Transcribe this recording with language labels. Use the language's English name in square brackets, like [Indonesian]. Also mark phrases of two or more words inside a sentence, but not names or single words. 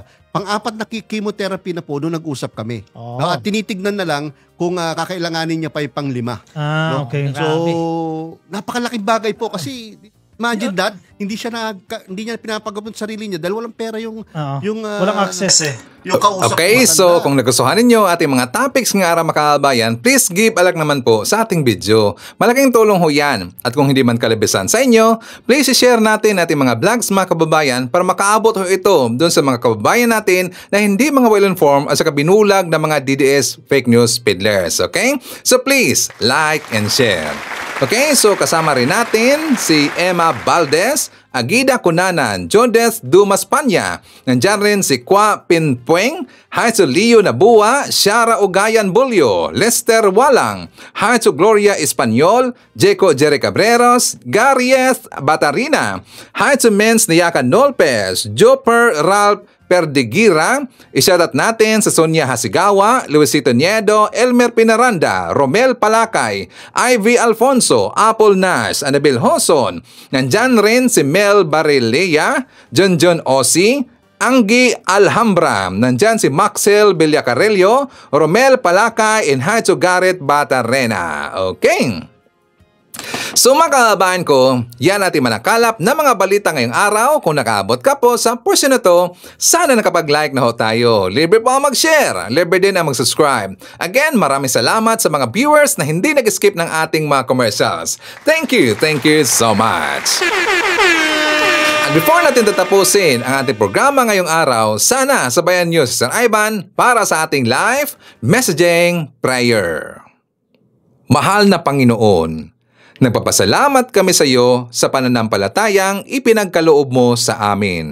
[Filipino] Pang-apat na chemotherapy na po, doon nag-usap kami. At tinitignan na lang kung kakailanganin niya pa yung pang-5. Okay. So, napakalaking bagay po kasi [English] imagine that, [Filipino] hindi niya pinapagamot sa sarili niya dahil walang pera yung walang access yung kausap. Okay, so kung nagustuhan ninyo ating mga topics ng araw makabayan, [English] please give a like [Filipino] naman po sa ating video. Malaking tulong ho yan. At kung hindi man kalabisan sa inyo, [English] please share [Filipino] natin ating mga vlogs mga kababayan para makaabot ho ito doon sa mga kababayan natin na hindi mga well-informed at saka binulag ng mga DDS [English] fake news peddlers. [Filipino] Okay? [English] So please, like and share. [Filipino] Okay, so kasama rin natin si Emma Valdez, Agida Cunanan, Jodes Dumas Panya. Nandyan rin si Kwa Pinpueng, Haitsu Leo Nabua, Shara Ugayan Bulyo, Lester Walang, Haitsu Gloria Espanyol, Jeco Jerry Cabreros, Garieth Batarina, Haitsu Mens Niyakan Nolpes, Joper Ralph Perdigira, isyadat natin sa Sonia Hasigawa, Luisito Niedo, Elmer Pinaranda, Romel Palakay, Ivy Alfonso, Apple Nash, Anabil Hoson. Nandyan rin si Mel Barilea, John Osi, Anggi Alhambra. Nandyan si Maxel Villacarello, Romel Palakay, and Haitsu Garrett Batarena. Okay. So mga kababayan ko, yan natin manakalap na mga balita ngayong araw. Kung nakaabot ka po sa portion na to, sana nakapag-like na ho tayo. Libre po ang mag-share, libre din ang mag-subscribe. Again, maraming salamat sa mga viewers na hindi nag-skip ng ating mga commercials. [English] Thank you so much. [Filipino] At before natin tatapusin ang ating programa ngayong araw, sana sabayan nyo si Sir Ivan para sa ating live messaging prayer. Mahal na Panginoon, nagpapasalamat kami sa iyo sa pananampalatayang ipinagkaloob mo sa amin.